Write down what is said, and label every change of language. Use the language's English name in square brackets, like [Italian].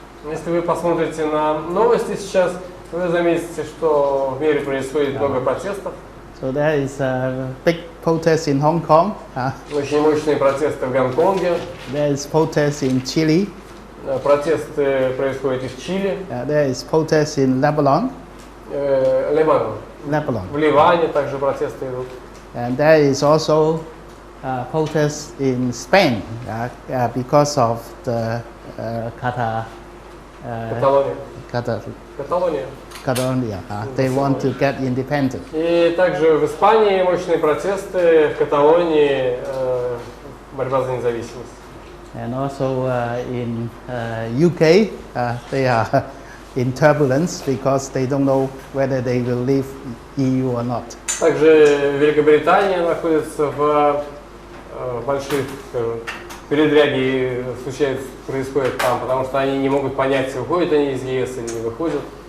[Russian] Если вы посмотрите на новости сейчас, вы заметите, что в мире происходит много протестов. [English] So there is a big protest in Hong Kong. [Russian] Очень мощные протесты в Гонконге. [English] There is protest in Chile. [Russian] Протесты происходят и в Чили. [English] There is protest in Lebanon. Lebanon. [Russian] В Ливане также протесты идут. [English] And there is also protest in Spain because of the Catalonia. They want to get independent. [Russian] И также в Испании мощные протесты, в Каталонии борьба за независимость. [English] And also in UK, they are in turbulence because they don't know whether they will leave EU or not. [Russian] Также Великобритания находится в больших, передряги происходят там, потому что они не могут понять, выходят они из ЕС или не выходят.